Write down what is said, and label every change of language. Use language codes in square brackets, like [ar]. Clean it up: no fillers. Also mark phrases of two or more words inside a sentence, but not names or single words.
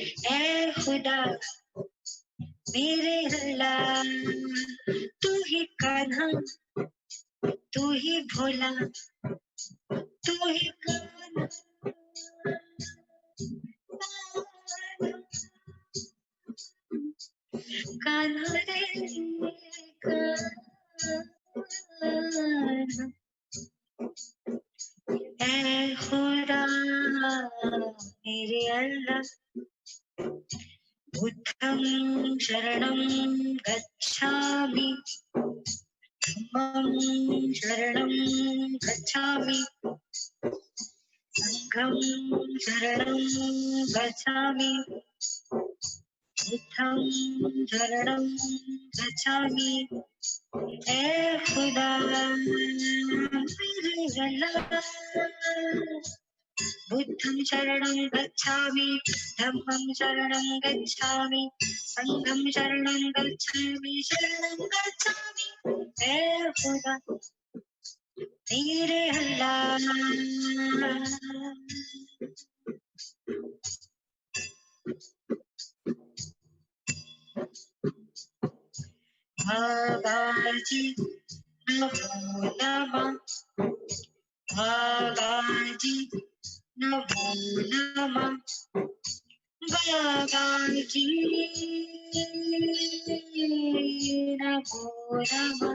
[hi] ऐ खुदा मेरे अल्लाह, तू ही कान्हा, तू ही भोला, तू ही कान्हा कान्हा रे कान्हा। ऐ खुदा मेरे अल्लाह, [pi] बुद्धं शरणं गच्छामि, धम्मं शरणं गच्छामि, संघं शरणं गच्छामि, बुद्धं शरणं गच्छामि। [hi] ऐ खुदा मेरे अल्लाह, [pi] बुद्धं शरणं गच्छामि, धम्मं शरणं गच्छामि, संघं शरणं गच्छामि, शरणं गच्छामि। [hi] ऐ खुदा मेरे अल्लाह। [sa] बाबाजी नमो नमः, बाबाजी नमो नमः, बाबाजी नमो नमः।